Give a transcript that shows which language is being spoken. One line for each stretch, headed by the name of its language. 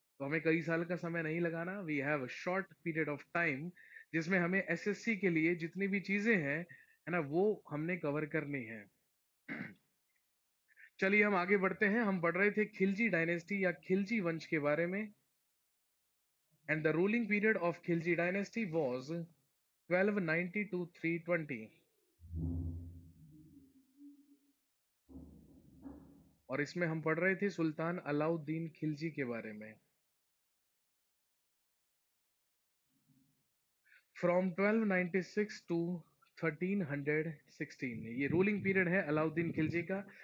Hindi: तो हमें कई साल का समय नहीं लगाना,
English: we have short period of time,
Hindi: जिसमें हमें एसएससी के लिए जितनी भी चीजें हैं, है ना, वो हमने कवर करनी है। चलिए हम आगे बढ़ते हैं। हम पढ़ रहे थे खिलजी डायनेस्टी या खिलजी वंश के बारे में।
English: And the ruling period of Khilji dynasty was 1290 to 320.
Hindi: और इसमें हम पढ़ रहे थे सुल्तान अलाउद्दीन खिलजी के बारे में।
English: from 1296 to 1316
Hindi: ये रूलिंग पीरियड है अलाउद्दीन खिलजी का।